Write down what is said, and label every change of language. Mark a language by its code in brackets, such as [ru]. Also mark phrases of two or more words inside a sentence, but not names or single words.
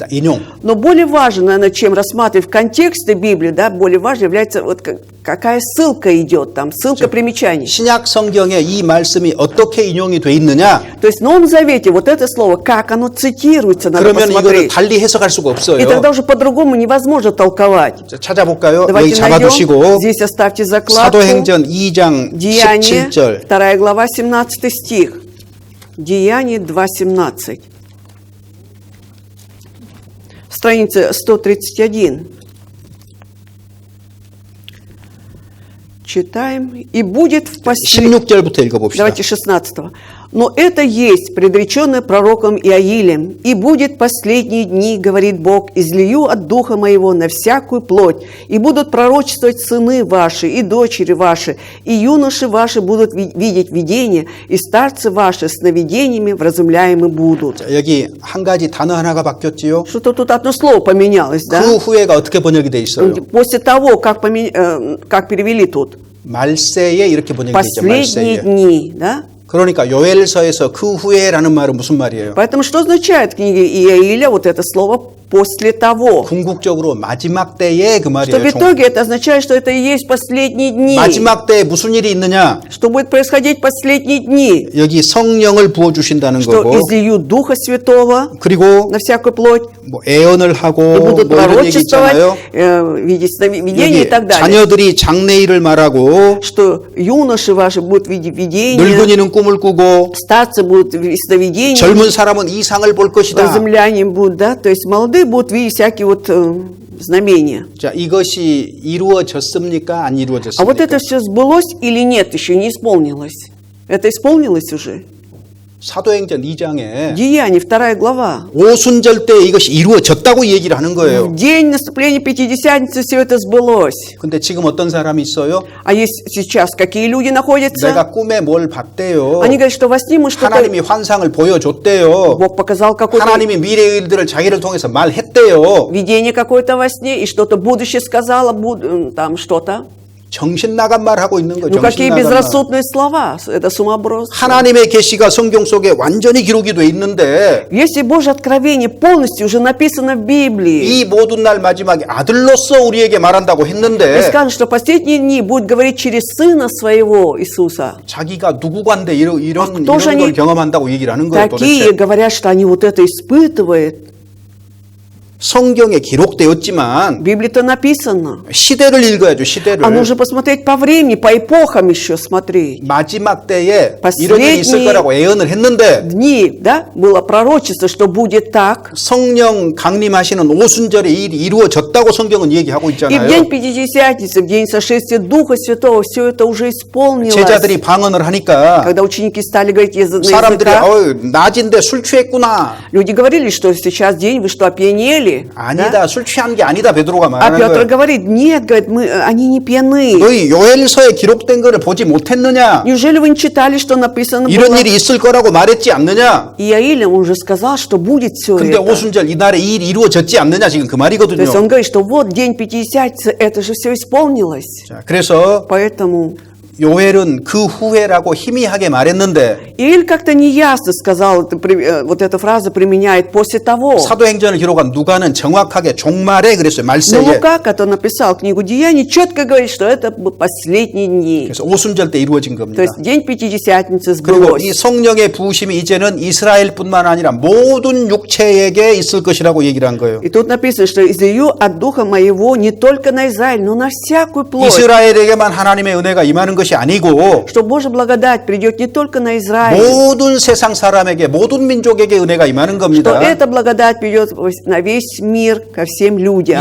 [ko] 인용. [ru] более важно, наверное, чем рассматривать в контексте Библии, да, более важно является вот какая ссылка идет там, ссылка примечаний. [ko] 신약 성경에 이 말씀이 어떻게 인용이 돼 있느냐? [ru] То есть в Новом Завете вот это слово, как оно цитируется, надо [ko] 그러면 이거를 [ru] посмотреть. [ko] 달리 해석할 수가 [ru] И [ko] 없어요. [ru] тогда уже по-другому невозможно толковать. [ko] 자, 찾아볼까요? 여기 [ru] Давайте найдем. [ko] 잡아두시고 [ru] Здесь оставьте закладку. [ko] 사도행전 2장 [ru] Деяние, [ko] 17절. [ru] 2 глава, 17 стих. Деяние 2.17. Страница 131. Читаем. «И будет в последний...» [ko] 16절부터 읽어봅시다. [ru] Давайте 16. «Но это есть предреченное пророком Иоилем, и будет последние дни, говорит Бог, излию от Духа Моего на всякую плоть, и будут пророчествовать сыны ваши и дочери ваши, и юноши ваши будут видеть видения, и старцы ваши сновидениями вразумляемы будут». [ko] 자, 여기 한 가지 단어 하나가 바뀌었지요. [ru] Что-то тут одно слово поменялось, да? [ko] 그 후에가 어떻게 번역이 돼 있어요? [ru] После того, как перевели тут. [ko] 말세에 이렇게 번역이 되죠. [ru] Последние [ko] 말세에. [ru] дни, да? [ko] 그러니까 요엘서에서 그 후에라는 말은 무슨 말이에요? [ru] Поэтому что означает в книге Иоиля вот это слово после того. [ko] 궁극적으로 마지막 때에 그 [ru] Что в [ko] 말이에요. [ru] итоге это означает, что это и есть последние дни. [ko] 마지막 때에 무슨 일이 있느냐? [ru] Что будет происходить в последние дни? [ko] 여기 성령을 부어 주신다는 [ru] Что [ko] 거고, [ru] излиют Духа Святого [ko] 그리고 [ru] на всякую плоть, [ko] 뭐 애언을 하고 [ru] и будут [ko] 뭐 이런 얘기 [ru] пророчествовать, [ko] 있잖아요. [ru] видеть сновидения и [ko] 여기 [ru] так далее. [ko] 자녀들이 장래일을 말하고 [ru] Что юноши ваши будут видеть видения, [ko] 늙은이는 꿈을 꾸고 [ru] старцы будут видеть сновидения, [ko] 젊은 사람은 이상을 볼 것이다. [ru] земляне будут, да, то есть молодые будут видеть всякие вот знамения. [ko] 자, 이것이 이루어졌습니까? 안 [ru] А вот [ko] 이루어졌습니까? [ru] это все сбылось или нет, еще не исполнилось? Это исполнилось уже? [ko] 사도행전 2장에 [ru] Деяния, 2 глава. [ko] 오순절 때 이것이 이루어졌다고 얘기를 하는 [ru] В [ko] 거예요. [ru] день наступления Пятидесятницы все это сбылось. [ko] 근데 지금 어떤 사람이 있어요? [ru] А есть сейчас какие люди находятся? [ko] 내가 꿈에 뭘 봤대요. [ru] Они говорят, что во сне мы что-то... [ko] 하나님이 환상을 보여줬대요. [ru] Бог показал какое-то [ko] 하나님이 미래의 일들을 자기를 통해서 말했대요. [ru] видение какое-то во сне, и что-то будущее сказала, там что-то. [ko] 정신 나간 말 하고 있는 거예요. [ru] Ну, [ko] 정신 [ru] какие [ko] 나간 말. [ru] безрассудные слова. Это сумасброд. [ko] 하나님의 계시가 성경 속에 완전히 기록이 돼 있는데 [ru] Если Божье откровение полностью уже написано в Библии, [ko] 이 모든 날 마지막에 아들로서 우리에게 말한다고 [ru] и [ko] 했는데 [ru] сказано, что последние дни будет говорить через Сына Своего Иисуса. [ko] 자기가 누구간데 이런 [ru] кто же [ko] 걸 [ru] они [ko] 경험한다고 얘기를 하는 거예요. [ru] Такие [ko] 도대체 [ru] говорят, что они вот это испытывают. [ko] 성경에 기록되었지만 [ru] В Библии-то написано. [ko] 시대를 읽어야죠. 시대를. [ru] А нужно посмотреть по времени, по эпохам еще смотреть. [ko] 마지막 때에 [ru] последние [ko] 이런 일이 있을 거라고 예언을 했는데 [ru] Дни, да, было пророчество, что будет так. [ko] 성령 강림하시는 오순절에 이 일이 이루어졌다고 성경은 얘기하고 [ru] И в [ko] 있잖아요. [ru] день Пятидесятницы, в день сошествия Духа Святого, все это уже исполнилось. [ko] 제자들이 방언을 하니까 [ru] Когда ученики стали говорить на [ko] 사람들이 [ru] языках, [ko] 낮인데 술 취했구나. [ru] люди говорили, что сейчас день, вы что, опьянели? [ko] 아니다. [ru] Да? [ko] 술 취한 게 아니다. 베드로가 [ru] А [ko] 말하는 [ru] Петр [ko] 거예요. [ru] говорит, нет, говорит, они не пьяны. [ko] 너희 요엘서에 기록된 거를 보지 못했느냐? [ru] Неужели вы не читали, что написано [ko] 이런 [ru] было? [ko] 일이 있을 거라고 말했지 않느냐? [ru] И Иаилем уже сказал, что будет все [ko] 근데 [ru] это. [ko] 오순절 이날에 이 일이 이루어졌지 않느냐? 지금 그 [ru] То есть [ko] 말이거든요. [ru] он говорит, что вот день Пятидесятницы, это же все исполнилось. [ko] 자, 그래서 [ru] Поэтому [ko] 요엘은 그 후회라고 희미하게 말했는데 [ru] Ииль как-то неясно сказал, вот эта фраза применяет после того. [ko] 사도행전을 기록한 누가는 정확하게 종말에 그랬어요. [ru] Но [ko] 말세에. [ru] Лука, который написал книгу Деяний, четко говорит, что это последние дни. [ko] 그래서 오순절 때 이루어진 [ru] То [ko] 겁니다. [ru] есть день Пятидесятницы [ko] 그리고 [ru] сбылось. [ko] 이 성령의 부으심이 이제는 이스라엘뿐만 아니라 모든 육체에게 있을 것이라고 얘기를 한 거예요. [ru] И тут написано, что излию от Духа Моего не только на Израиль, но на всякую плоть. [ko] 이스라엘에게만 하나님의 은혜가 임하는 것이 아니고 [ru] Что Божья благодать придет не только на Израиль, [ko] 모든 세상 사람에게 모든 민족에게 은혜가 임하는 [ru] что [ko] 겁니다. [ru] эта благодать придет на весь мир, ко всем людям.